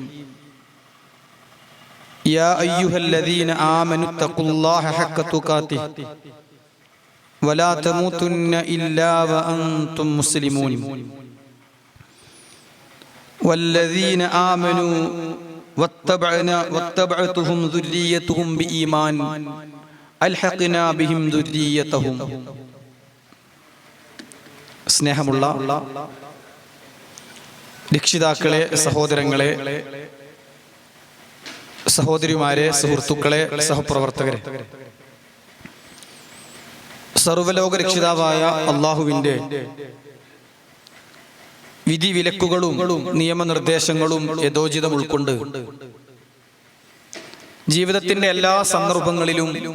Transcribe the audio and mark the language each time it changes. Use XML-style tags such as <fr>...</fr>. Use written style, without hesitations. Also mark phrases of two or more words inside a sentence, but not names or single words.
<ar>يا أيها الذين آمنوا اتقوا الله حق تقاته ولا تموتن إلا وأنتم مسلمون. والذين آمنوا واتبعتهم ذريتهم بإيمان ألحقنا بهم ذريتهم.</ar> <ml>സ്നേഹമുള്ള രക്ഷിതാക്കളെ, സഹോദരങ്ങളെ, സഹോദരിമാരെ, സുഹൃത്തുക്കളെ, സഹപ്രവർത്തകരെ, സർവ്വലോക രക്ഷിതാവായ അള്ളാഹുവിൻ്റെ വിധി വിലക്കുകളും നിയമനിർദ്ദേശങ്ങളും യഥോചിതം ഉൾക്കൊണ്ട് ജീവിതത്തിന്റെ എല്ലാ സന്ദർഭങ്ങളിലും</ml>